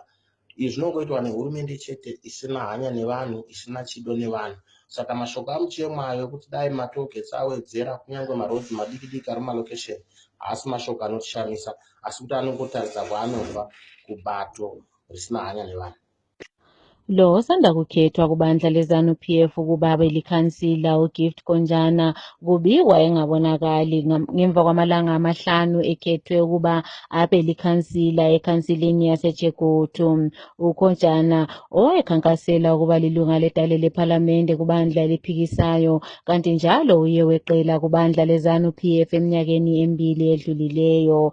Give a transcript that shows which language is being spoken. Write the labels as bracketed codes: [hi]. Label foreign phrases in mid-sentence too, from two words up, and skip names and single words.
[sn] Izvi zvinongoitwa nehurumende chete isina hanya nevanhu, isina chido nevanhu. Saka mashoko aMuchemwa ayo kuti dai matogeti awedzera kunyangwe marodhi madiki diki ari mumalokesheni haasi mashoko anotishamisa, asi kuti anongotaridza kwaanobva kubato risina hanya nevanhu. [nd] Lo osanda kukhethwa kubandla leZANU-PF ukuba abe likhansila uGift Konjana kubikwa engabonakali ngemva kwamalanga amahlanu ekhethwe ukuba abe likhansila ekhansileni yaseChegutu. uKonjana owayekhankasela ukuba lilunga ledale lephalamende kubandla eliphikisayo kanti njalo uye weqela kubandla leZANU-PF eminyakeni emibili edlulileyo.